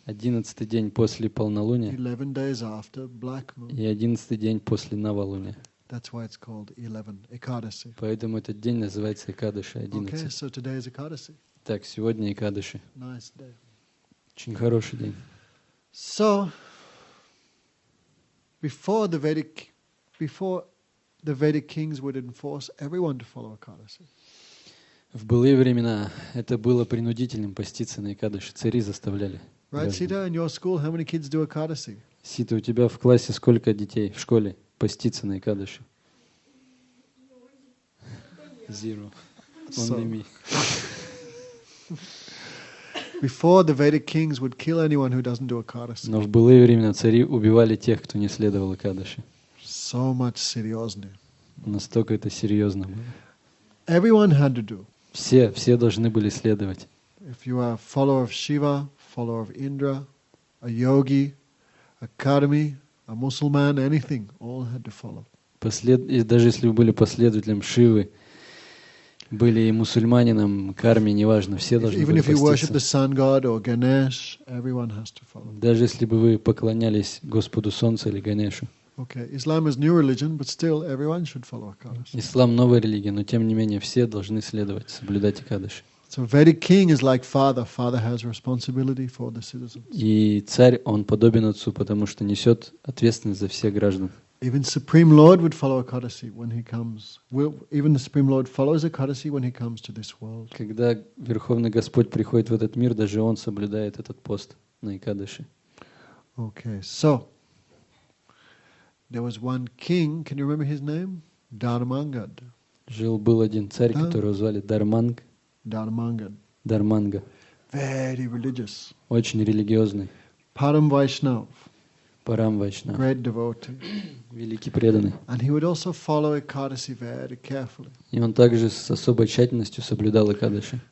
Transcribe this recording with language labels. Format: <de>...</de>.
<ru>11-й день после полнолуния</ru> <en>11 days after black moon.</en> <ru>и 11-й день после новолуния.</ru> <en>That's why it's called 11 Ekadasi.</en> <ru>Поэтому этот день называется Экадаши</ru> <en>Okay, 11. so today is Ekadasi.</en> <ru>Так, сегодня Экадаши.</ru> <en>Nice day.</en> <ru>Очень хороший день.</ru> <en>So, before the Vedic kings would enforce everyone to follow Ekadasi.</en> <ru>В былые времена это было принудительным поститься на Экадаши. Цари заставляли.</ru> <en>Right,</en> <ru>граждан.</ru> <en>Sita, in your school, how many kids do Ekadasi?</en> <ru>Сита, у тебя в классе сколько детей в школе поститься на Экадаши?</ru> <en>0. Only me. Before the Vedic kings would kill anyone who doesn't do Ekadasi.</en> <ru>Но в былые времена цари убивали тех, кто не следовал Экадаши.</ru> <en>So much seriously.</en> <ru>Настолько это серьезно было.</ru> <en>Everyone had to do.</en> <ru>Все должны были следовать.</ru> <en>If you are a follower of Shiva, follower of Indra, a yogi, a karmi, a Musliman, anything, all had to follow.</en> <ru>И даже если вы были последователем Шивы, были и мусульманином, карми, неважно, все должны</ru> <en>Even if you worship the</en> <ru>поститься.</ru> <en>sun god or Ganesh, everyone has to follow.</en> <ru>Даже если бы вы поклонялись Господу Солнца или Ганешу.</ru> <en>Okay, Islam is new religion, but still everyone should follow Ekadasi.</en> <ru>Ислам новая религия, но тем не менее все должны следовать, соблюдать Экадаши.</ru> <en>So Vedic king is like father. Father has responsibility for the citizens.</en> <ru>И царь, он подобен отцу, потому что несет ответственность за всех граждан.</ru> <en>Even Supreme Lord would follow Ekadasi when he comes. Even the Supreme Lord follows Ekadasi when he comes to this world.</en> <ru>Когда Верховный Господь приходит в этот мир, даже он соблюдает этот пост на Экадаши.</ru> <en>Okay, so there was one king. Can you remember his name? Dharmangad.</en> <ru>Жил-был один царь, Да. которого звали Дарманг,</ru> <en>Dharmangad.</en> <ru>Дарманга.</ru> <en>Very religious.</en> <ru>Очень религиозный.</ru> <en>Param Vaishnav.</en> <ru>Парам Вайшнав.</ru> <en>Great devotee.</en> <ru>Великий преданный.</ru> <en>And he would also follow Ekadasi very carefully.</en> <ru>И он также с особой тщательностью соблюдал Экадаши.</ru>